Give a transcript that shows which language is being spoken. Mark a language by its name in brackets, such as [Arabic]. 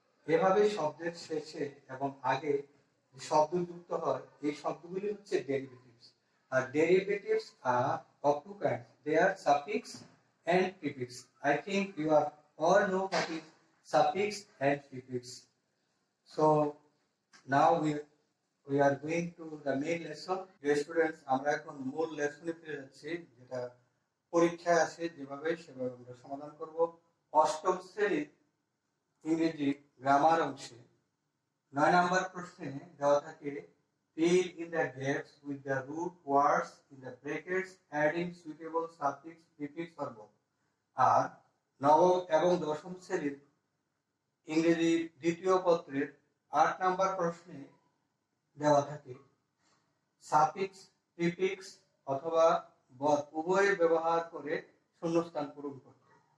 [Bangla] এভাবে শব্দের শেষে এবং আগে যে শব্দ যুক্ত হয় এই শব্দগুলি হচ্ছে derivatives. [English] আর derivatives are of 2 kinds. They are suffix and prefix. I think you are all know what is suffix and prefix. So now we are going to the main lesson. Dear students, [Bangla] আমরা এখন মূল লেসনে ফিরে যাচ্ছি, যেটা পরীক্ষায় আসে যেভাবে সেভাবে আমরা সমাধান করব। অষ্টম শ্রেণীর ইংরেজি গ্রামার অংশে 9 নম্বর প্রশ্নে দেওয়া থাকে [English] fill in the gaps with the root words in the brackets adding suitable suffix, prefix or both. [Bangla] আর নবম এবং দশম শ্রেণীর ইংরেজি দ্বিতীয় পত্রের 8 নম্বর প্রশ্নে দেওয়া থাকে সাফিক্স, প্রিফিক্স অথবা বথ উভয় ব্যবহার করে শূন্যস্থান পূরণ করতে।